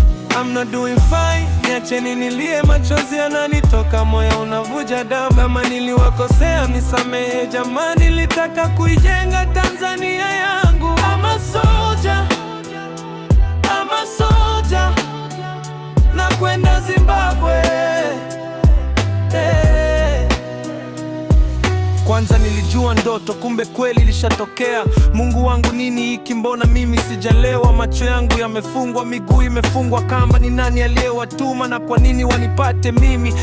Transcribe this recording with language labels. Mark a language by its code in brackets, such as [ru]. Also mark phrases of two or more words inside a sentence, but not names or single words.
[en] I'm not doing fine. [sw] Niacheni nilie, machozi yananitoka, moyo unavuja damu. Kama niliwakosea, nisamehe jamani, nilitaka kuijenga Tanzania yangu. [en] I'm a soldier. I'm a soldier. [sw] Nakwenda Zimbabwe. Eh. Kwanza nilijua ndoto, kumbe kweli ilishatokea. Mungu wangu, nini hiki? Mbona mimi sijalewa? Macho yangu yamefungwa, miguu imefungwa kamba. Ni nani aliyewatuma na kwa nini wanipate mimi?